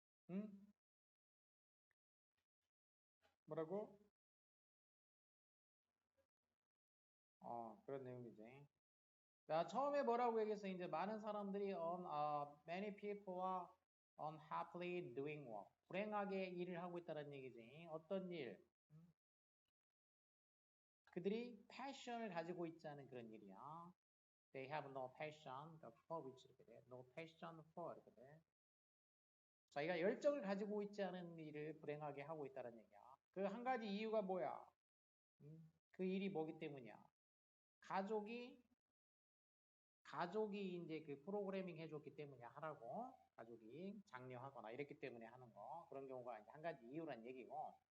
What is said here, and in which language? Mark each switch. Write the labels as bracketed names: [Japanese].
[Korean] 응? 뭐라고? 그런 내용이지. 자, 처음에 뭐라고 얘기했어? 이제 많은 사람들이 [English] many people are unhappily doing work. [Korean] 불행하게 일을 하고 있다는 얘기지. 어떤 일? 그들이 패션을 가지고 있지 않은 그런 일이야. [English] They have no passion for which [Korean] 이렇게 돼. [English] No passion for 이렇게 돼. [Korean] 자기가 열정을 가지고 있지 않은 일을 불행하게 하고 있다는 얘기야. 그 한 가지 이유가 뭐야? 그 일이 뭐기 때문이야? 가족이 이제 그 프로그래밍 해줬기 때문에 하라고. 가족이 장려하거나 이랬기 때문에 하는 거. 그런 경우가 이제 한 가지 이유란 얘기고.